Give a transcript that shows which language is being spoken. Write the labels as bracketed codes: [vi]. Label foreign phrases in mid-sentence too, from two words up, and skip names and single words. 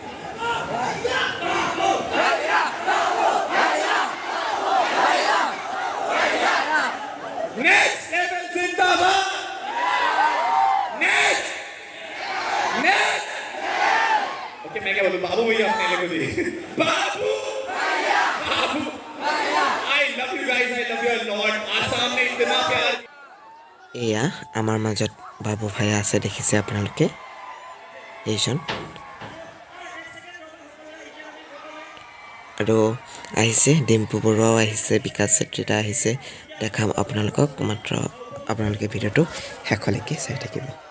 [en] next level [hi] जिंदाबाद, [en] next okay, [hi] मैं क्या बोलूं, बाबू भैया अपने लोगों दी, बाबू [en] I love you guys, I love you lot. [hi] आसाम ने इतना प्यार। [as] এয়া আমাৰ মাজত বাবু ভায়া আছে, দেখিছে আপোনালোকে, এইজন। আৰু আহিছে ডিম্পু বৰুৱাও আহিছে, বিকাশ চেত্ৰী দা আহিছে। দেখাম আপোনালোকক, মাত্ৰ আপোনালোকে ভিডিঅ'টো শেষলৈকে চাই থাকিব।